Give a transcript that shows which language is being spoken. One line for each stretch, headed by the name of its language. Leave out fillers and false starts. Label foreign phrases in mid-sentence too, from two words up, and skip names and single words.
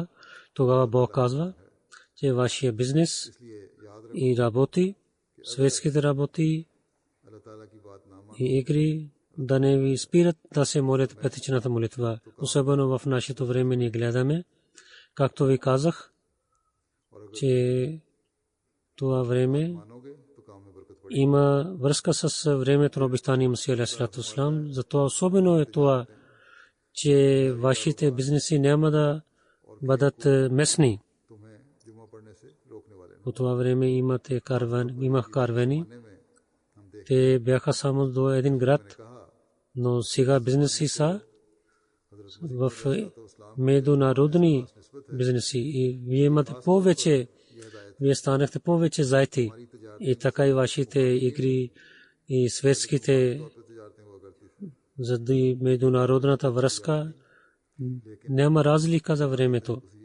Bulgarian: Тогава Бог казва, че вашия бизнес и работи, светските работи и игри да не ви спират да се молят петичната молитва. Особено в нашето време ни гледаме, както ви казах, че това време има връзка с времето на обещания Масия
Arabic: عليه الصلاة والسلام.
Bulgarian: Затова особено е това, че вашите бизнеси няма да бъдат местни. По това време имах карвани. Те бяха само до един град, но сега бизнеси са в международни бизнеси и вие имате повече, вие станахте повече заети и така и вашите игри и светските заради международната връзка няма разлика за времето.